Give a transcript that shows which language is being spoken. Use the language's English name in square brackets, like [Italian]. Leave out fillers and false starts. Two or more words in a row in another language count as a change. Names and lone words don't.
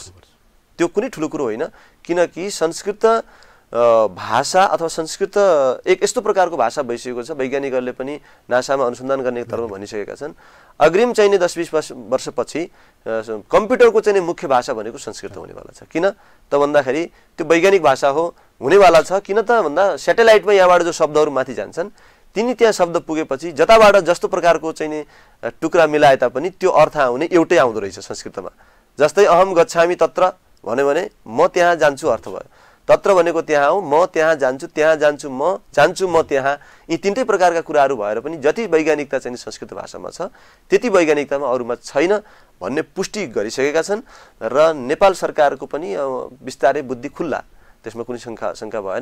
[Nepali] त्यो कुनै ठुलो कुरो होइन, किनकि संस्कृत भाषा अथवा संस्कृत एक यस्तो प्रकारको भाषा भइसकेको छ, वैज्ञानिकहरूले पनि नासामा अनुसन्धान गर्ने तर्फ भनिसकेका छन्, अग्रिम चाहिँ नि 10-20 वर्षपछि कम्प्युटरको चाहिँ मुख्य भाषा भनेको संस्कृत हुनेवाला छ। किन त भन्दाखेरि त्यो वैज्ञानिक भाषा हो, हुनेवाला छ। किन त भन्दा सेटेलाइटमा यहाँबाट जो शब्दहरू माथि जान्छन्, तिनी त्यहाँ शब्द पुगेपछि जताबाट जस्तो प्रकारको चाहिँ नि टुक्रा मिलाए तापनि त्यो अर्थ आउने एउटै आउँदो रहेछ संस्कृतमा। जस्तै [Sanskrit] अहम गच्छामि तत्र [Nepali] भन्यो भने म त्यहाँ जान्छु अर्थ भयो, तत्र भनेको त्यहाँ हो, म त्यहाँ जान्छु, त्यहाँ जान्छु, म जान्छु, म त्यहाँ, यी तीनटै प्रकारका कुराहरू भएर पनि जति वैज्ञानिकता चाहिँ संस्कृत भाषामा छ त्यति वैज्ञानिकतामा अरूमा छैन भन्ने पुष्टि गरिसकेका छन्। र नेपाल सरकारको पनि बिस्तारै बुद्धि खुल्ला, त्यसमा कुनै शङ्का भएन।